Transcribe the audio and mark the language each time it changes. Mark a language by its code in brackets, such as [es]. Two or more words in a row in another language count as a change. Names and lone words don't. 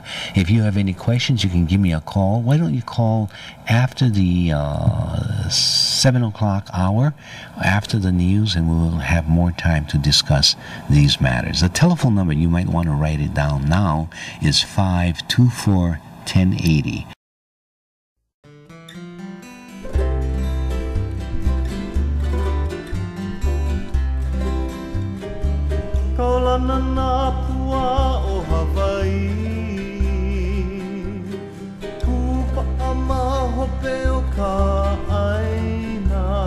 [en] If you have any questions, you can give me a call. Why don't you call after the 7 o'clock hour, after the news, and we will have more time to discuss these matters. The telephone number, you might want to write it down now, is 524-1080. [haw] Kaulana na pua o Hawaii, Kupa ama hope o ka aina,